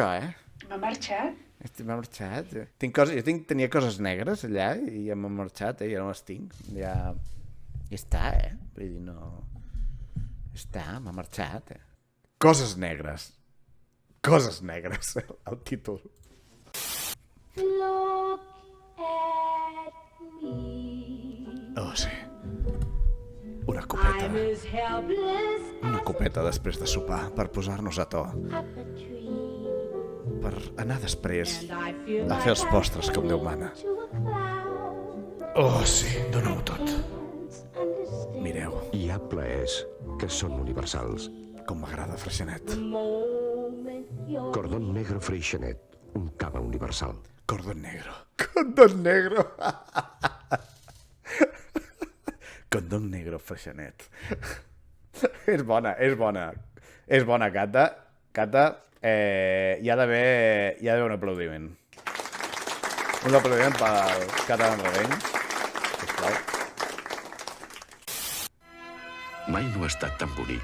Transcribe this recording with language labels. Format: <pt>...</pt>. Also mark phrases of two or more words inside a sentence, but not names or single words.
<ca>M'ha marxat. M'ha marxat. Tenia coses negres allà i ja m'ha marxat, ja no les tinc. Ja està, Vull dir, no... Ja està, m'ha marxat, Coses negres. Coses negres, el títol.</ca> <en>Look at me.</en> <ca>Oh, sí. Una copeta.</ca> <en>I'm as helpless</en> <ca>Una as copeta després de sopar per posar-nos a to, per anar després a fer els postres com Déu mana. Oh, sí, dóna-m'ho tot. Mireu, Hi ha plaers que són universals. com m'agrada Freixenet. Cordón negro Freixenet, un cava universal. Cordón negro. Cordón negro. Condom negro Freixenet. És bona, és bona. És bona, Cata. Cata, hi ha d'haver un aplaudiment. Un aplaudiment pel Cata Renys. Sisplau. Mai no ha estat tan bonic,</ca>